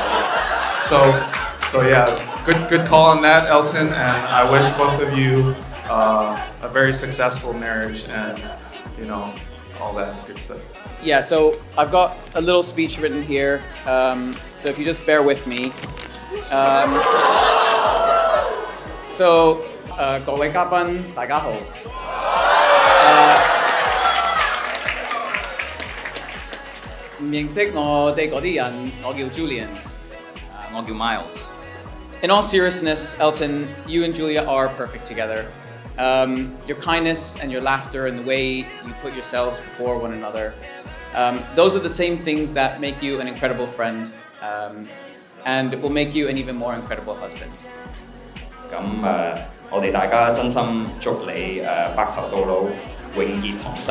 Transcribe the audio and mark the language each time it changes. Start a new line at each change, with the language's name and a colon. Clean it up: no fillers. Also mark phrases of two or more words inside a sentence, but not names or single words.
English: So yeah, good call on that, Elton, and I wish both of you a very successful marriage and, you know, all that good stuff. Yeah, so I've got a little speech written here, so if you just bear with me. So,
Cantonese: 各位嘉賓，大家好。唔認識我哋嗰啲人，我叫 Julian，我叫 Miles。
English: In all seriousness, Elton, you and Julia are perfect together. Your kindness and your laughter and the way you put yourselves before one another, those are the same things that make you an incredible friend, and it will make you an even more incredible husband.
Cantonese: 咁我哋大家真心祝你白頭到老，永結同心。